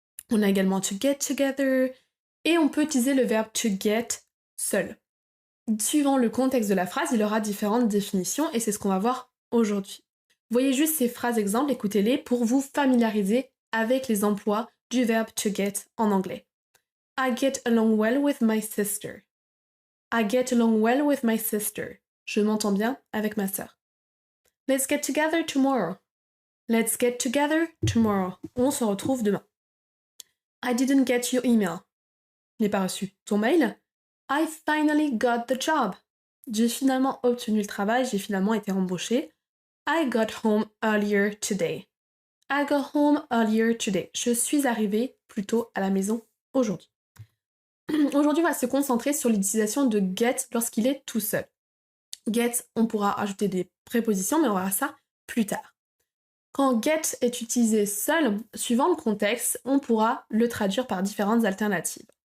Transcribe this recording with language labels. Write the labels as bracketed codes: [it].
[fr] On a également to get together et on peut utiliser le verbe to get seul. Suivant le contexte de la phrase, il aura différentes définitions et c'est ce qu'on va voir aujourd'hui. Voyez juste ces phrases exemples, écoutez-les pour vous familiariser avec les emplois du verbe to get en anglais. [en] I get along well with my sister. I get along well with my sister. [fr] Je m'entends bien avec ma sœur. [en] Let's get together tomorrow. Let's get together tomorrow. [fr] On se retrouve demain. [en] I didn't get your email. [fr] Je n'ai pas reçu ton mail. [en] I finally got the job. [fr] J'ai finalement obtenu le travail, j'ai finalement été embauchée. [en] I got home earlier today. I got home earlier today. [fr] Je suis arrivée plus tôt à la maison aujourd'hui. Aujourd'hui, on va se concentrer sur l'utilisation de get lorsqu'il est tout seul. Get, on pourra ajouter des prépositions, mais on verra ça plus tard. Quand get est utilisé seul, suivant le contexte, on pourra le traduire par différentes alternatives.